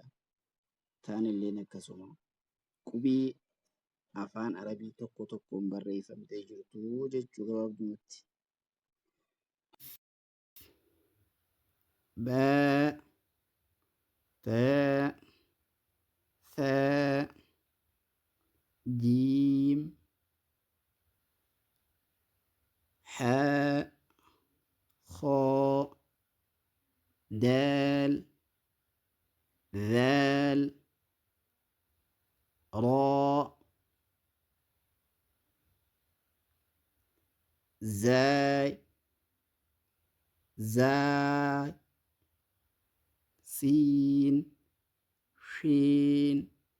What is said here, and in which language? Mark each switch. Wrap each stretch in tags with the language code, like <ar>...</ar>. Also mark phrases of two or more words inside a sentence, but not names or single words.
<om>Taanilleen akkasuma qubee afaan arabii tokko tokkoon barreeffamtee jirtu jechuu gabaabdumatti.</om> <ar>باء، تاء, ثاء جيم حاء خاء دال ذال راء زاي زاي سين شين</ar>